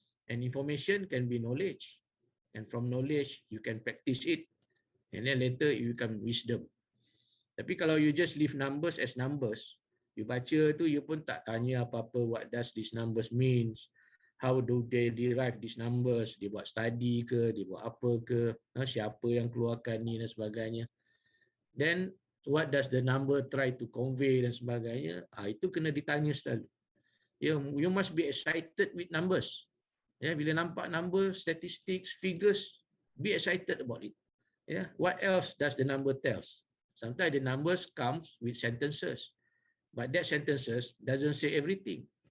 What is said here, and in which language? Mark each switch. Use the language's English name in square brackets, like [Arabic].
[English] And information can be knowledge. And from knowledge, you can practice it. And then later, it become wisdom. [Malay] Tapi kalau [English] you just leave numbers as numbers, you [Malay] baca tu, [English] you [Malay] pun tak tanya apa-apa, [English] what does this numbers means? How do they derive these numbers? [Malay] Dia buat study ke? Dia buat apa ke? Siapa yang keluarkan ni dan sebagainya. [English] Then, what does the number try to convey [Malay] dan sebagainya? Itu kena ditanya selalu. [English] You must be excited with numbers. Bila nampak number, statistics, figures, be excited about it. What else does the number tells? Sometimes the numbers comes with sentences. But that sentences doesn't say everything.